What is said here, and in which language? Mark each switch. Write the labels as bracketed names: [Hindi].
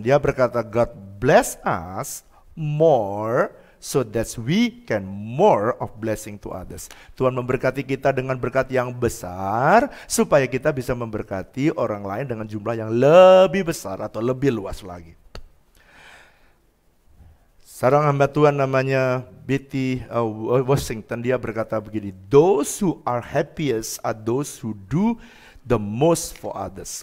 [Indonesian] Dia berkata, [English] God bless us more so that we can more of blessing to others. [Indonesian] Tuhan memberkati kita dengan berkat yang besar supaya kita bisa memberkati orang lain dengan jumlah yang lebih besar atau lebih luas lagi. Seorang hamba Tuhan namanya B.T. [English] Washington, [Indonesian] dia berkata begini, [English] those who are happiest are those who do the most for others.